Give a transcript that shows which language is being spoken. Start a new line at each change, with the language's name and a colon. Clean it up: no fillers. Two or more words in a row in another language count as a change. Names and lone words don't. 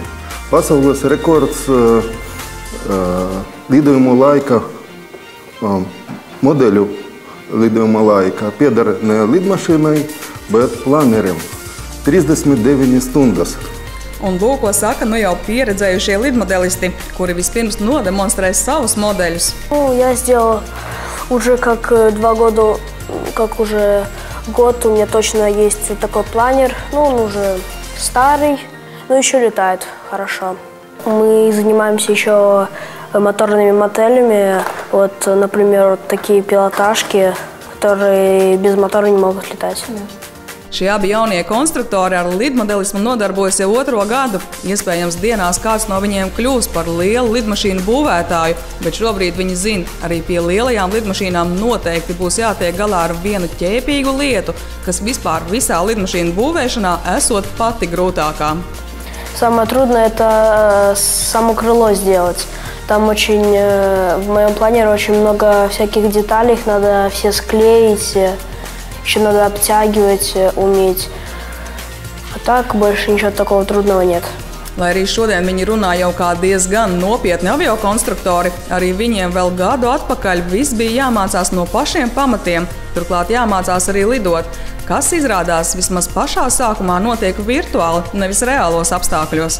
Latvian: Pasaules rekords lidojumu laika, modeļu lidojuma laika pieder ne lidmašīnai, bet planerim. 39 stundas. Un lūk, ko saka jau pieredzējušie lidmodelisti, kuri vispirms nodemonstrēs savus modeļus.
Russian: Я сделал уже как 2 года, как уже год у меня точно есть такой планер. Он уже старый, но еще летает хорошо. Мы занимаемся еще моторными моделями. Вот, например, такие пилотажки, которые без мотора не могут летать.
Latvian: Šie abi jaunie konstruktori ar lidmodelismu nodarbojas jau 2. gadu. Iespējams, dienās kāds no viņiem kļūs par lielu lidmašīnu būvētāju, bet šobrīd viņi zina, arī pie lielajām lidmašīnām noteikti būs jātiek galā ar vienu ķēpīgu lietu, kas vispār visā lidmašīnu būvēšanā esot pati grūtākā.
Russian: Самое трудное – это само крыло сделать. Там в моем планере очень много всяких деталей, их надо все склеить. Еще надо обтягивать, уметь. А так больше ничего такого трудного нет.
Latvian: Lai arī šodien viņi runā jau kā diezgan nopietni aviokonstruktori, arī viņiem vēl gadu atpakaļ viss bija jāmācās no pašiem pamatiem, turklāt jāmācās arī lidot, kas izrādās vismaz pašā sākumā notiek virtuāli, nevis reālos apstākļos.